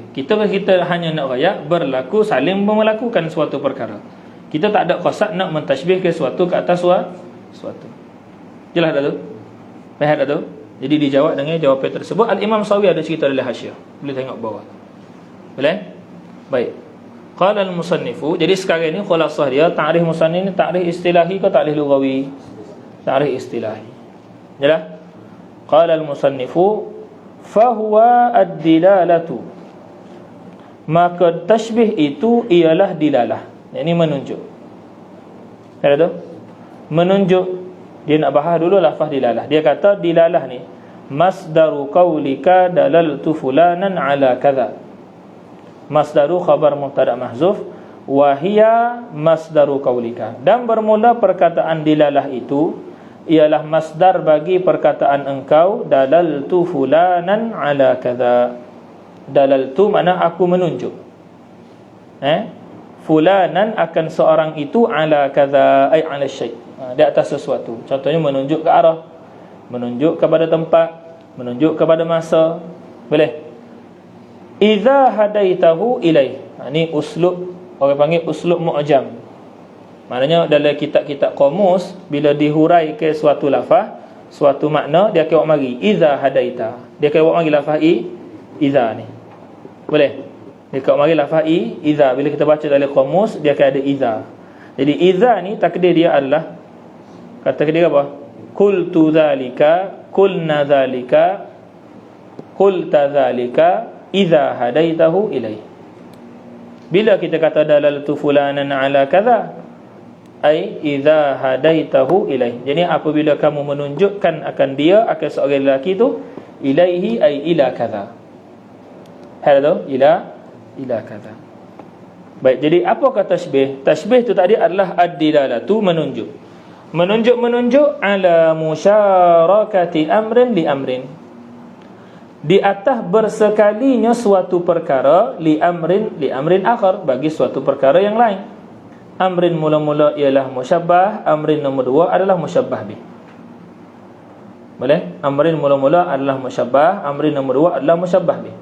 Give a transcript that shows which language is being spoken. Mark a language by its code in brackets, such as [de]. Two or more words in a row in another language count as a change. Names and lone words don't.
[ms] Kita hanya nak raya berlaku saling melakukan suatu perkara. Kita tak ada qasak nak mentashbih ke suatu ke atas suatu. Jelas tak tu? Faham tak tu? Jadi dijawab dengan jawapan tersebut. Al-Imam Sawi ada cerita dalam hasyiah. Boleh tengok bawah. Boleh? Baik. [ar] قال المصنف. [ms] Jadi sekarang ni khulasah dia, [ar] تعريف مصنف [ms] ni [ar] تعريف اصطلاحي [ms] ke [ar] تعريف لغوي? تعريف اصطلاحي. Jelas? قال المصنف فهو الدلالة. [ms] Maka tashbih itu ialah dilalah. Ini menunjuk. Ada tu? Menunjuk. Dia nak bahas dulu lafaz dilalah. Dia kata dilalah ni [ar] مصدر قولك دللت فلانا على كذا. مصدر خبر مبتدأ محذوف وهي مصدر قولك. [ms] Dan bermula perkataan dilalah itu ialah masdar bagi perkataan engkau [ar] دللت فلانا على كذا. [ms] Dalaltu makna aku menunjuk. Fulanan akan seorang itu [ar] على كذا أي على شيء'. [ms] Di atas sesuatu. Contohnya menunjuk ke arah, menunjuk kepada tempat, menunjuk kepada masa. [ar] Boleh? إذا هديته إليه. [ms] Ini uslub, orang panggil [ar] أسلوب معجم. [ms] Maknanya dalam kitab-kitab kamus, bila dihurai ke suatu lafaz, suatu makna, dia akan buat mari [ar] إذا هديت. [ms] Dia akan buat mari lafaz idza ni. Boleh? Dia akan buat mari lafaz idza. Bila kita baca dalam kamus, dia akan ada idza. Jadi idza ni takdir dia adalah, kata dia apa? [ar] قلت ذلك قلنا ذلك قلت ذلك إذا هديته إليه. [ms] Bila kita kata [ar] دللت فلانا على كذا أي إذا هديته إليه. [ms] Jadi apabila kamu menunjukkan akan dia, akan seorang lelaki tu, [ar] إليه أي إلى كذا. هذا إلى كذا. [ms] Baik, jadi apakah tashbih? Tashbih itu tadi adalah ad-dilalatu, menunjuk. [ar] Menunjuk على مشاركة أمر لأمر. [ms] Di atas bersekalinya suatu perkara [ar] لأمر آخر, [ms] bagi suatu perkara yang lain. Amrin mula-mula ialah musyabbah, amrin nombor dua adalah [ar] مشبه به. [ms] Boleh? Amrin mula-mula adalah musyabbah, amrin nombor dua adalah [ar] مشبه به.